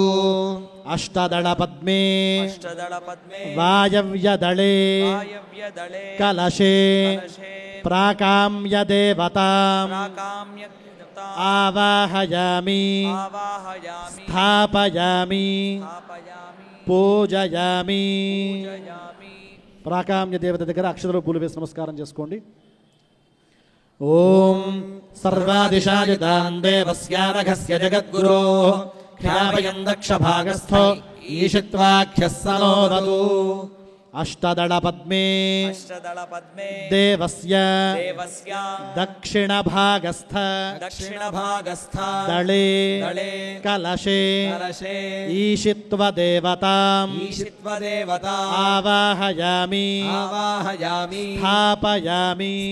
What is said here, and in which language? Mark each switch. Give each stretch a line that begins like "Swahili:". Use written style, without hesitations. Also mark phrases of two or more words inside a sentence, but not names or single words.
Sanskrit: అష్టదళ పద్మే వాయవ్యదళే కలశే ప్రాకామ్యదేవతాం ఆవాహయామి స్థాపయామి పూజయామి.
Telugu: ప్రాకామ్య దేవత దగ్గర అక్షతలు పూలు వేసి నమస్కారం చేసుకోండి.
Sanskrit: ఓం సర్వాదిశాయుతాం దేవస్యానఘస్య జగద్గురోః ఖ్యాపయం దక్ష భాగస్థో ईशित्वाख्यः सनोदतु अष्टदलपद्मे अष्टदलपद्मे देवस्य दक्षिणभागस्थ दले कलशे ईशित्वदेवताम् आवाहयामि स्थापयामि